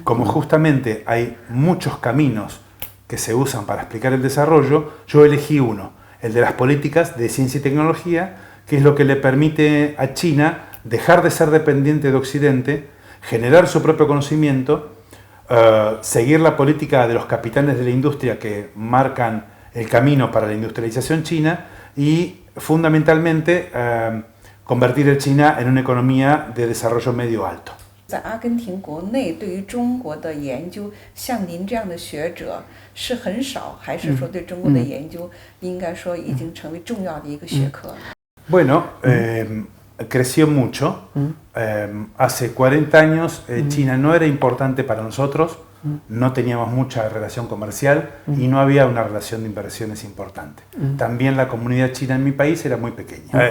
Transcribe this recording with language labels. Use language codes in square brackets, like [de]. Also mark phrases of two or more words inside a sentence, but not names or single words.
[es] Como justamente hay muchos caminos que se usan para explicar el desarrollo, yo elegí uno, el de las políticas de ciencia y tecnología, que es lo que le permite a China dejar de ser dependiente de Occidente, generar su propio conocimiento, seguir la política de los capitanes de la industria que marcan el camino para la industrialización china y fundamentalmente convertir a China en una economía de desarrollo medio alto. [zh] 在阿根廷国内，对于中国的研究，像您这样的学者是很少，还是说对中国的研究应该说已经成为重要的一个学科 [es] ？Bueno, creció mucho. Hace 40 años China no era importante para nosotros, no teníamos mucha relación comercial y no había una relación de inversiones importante. También la comunidad china en mi país era muy pequeña.